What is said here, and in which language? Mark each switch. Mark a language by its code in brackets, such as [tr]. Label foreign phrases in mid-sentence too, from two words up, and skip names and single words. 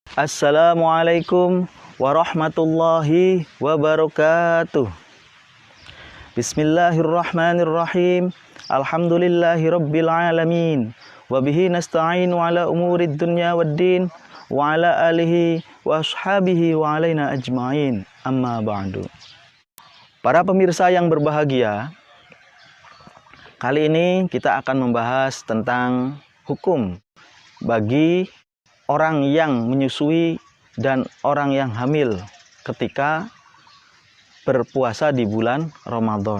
[ar] السلام عليكم ورحمة الله وبركاته. بسم الله الرحمن الرحيم. الحمد لله رب العالمين. وبه نستعين على أمور الدنيا والدين. وعلى آله وأصحابه وعلينا أجمعين. أما بعد. [id] Para pemirsa yang berbahagia, kali ini kita akan membahas tentang hukum bagi orang yang menyusui dan orang yang hamil ketika berpuasa di bulan Ramadan.